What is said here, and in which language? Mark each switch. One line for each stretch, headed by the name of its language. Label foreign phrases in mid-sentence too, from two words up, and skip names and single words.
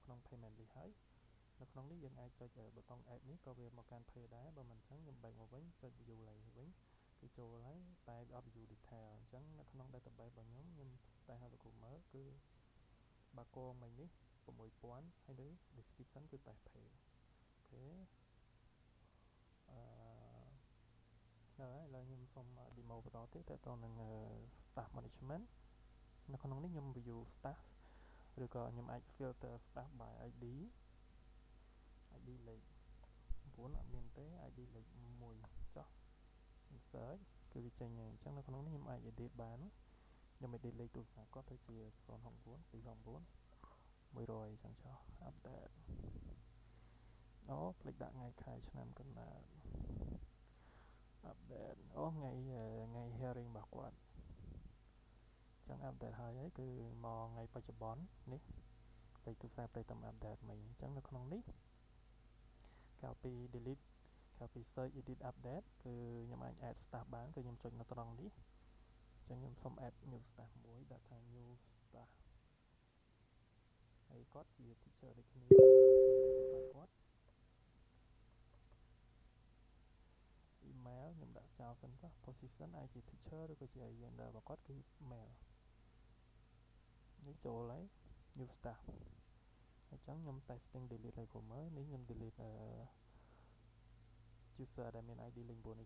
Khmer: ក្នុង
English: payment list
Khmer: ហើយនៅក្នុងនេះយើងអាចចុចប៊ូតុង add នេះក៏វាមកកាន់ pay ដែរបើមិនអញ្ចឹងខ្ញុំ back មកវិញចុច view ឡើងវិញគឺចូលហើយតែវាអត់
English: view detail
Khmer: អញ្ចឹងនៅក្នុង database របស់ខ្ញុំតែឲ្យលោកគ្រូមើលគឺបាគងមិញនេះ6000ហើយលើ description គឺតែ pay អូខេ ហើយឥឡូវខ្ញុំសូម demo បន្តទៀតតទៅនឹង
English: staff management
Khmer: នៅក្នុងនេះខ្ញុំ
English: view staff
Khmer: ឬក៏ខ្ញុំអាច
English: filter staff by ID
Khmer: លេខ9អត់មានទេ ID លេខ1ចុះ insert គឺវាចេញហើយអញ្ចឹងនៅក្នុងនេះខ្ញុំអាច edit បានខ្ញុំ edit លេខទូរស័ព្ទគាត់ទៅជា069 269 100អញ្ចឹងចុះ update អូភ្លេចដាក់ថ្ងៃខែឆ្នាំកំណើត update អូថ្ងៃ hearing របស់គាត់អញ្ចឹង update ហើយគឺមកថ្ងៃបច្ចុប្បន្ននេះលេខទូរស័ព្ទទៅតាម update មិញអញ្ចឹងនៅក្នុងនេះក្រៅពី delete ក្រៅពី
English: search edit update
Khmer: គឺខ្ញុំអាច
English: add staff
Khmer: បានគឺខ្ញុំចុចនៅត្រង់នេះអញ្ចឹងខ្ញុំសូម
English: add new staff
Khmer: មួយដាក់ថា
English: new staff
Khmer: ហើយគាត់ជា teacher ដូចគ្នាគាត់ email ខ្ញុំដាក់ចោលសិនចុះ position អាចជា teacher ឬក៏ជា gender របស់គាត់គឺ male នេះចូលហើយ
English: new staff
Khmer: អញ្ចឹងខ្ញុំ
English: testing delete
Khmer: ឲ្យគ្រូមើលនេះខ្ញុំ
English: delete user
Khmer: ដែលមាន ID លេខ9នេះ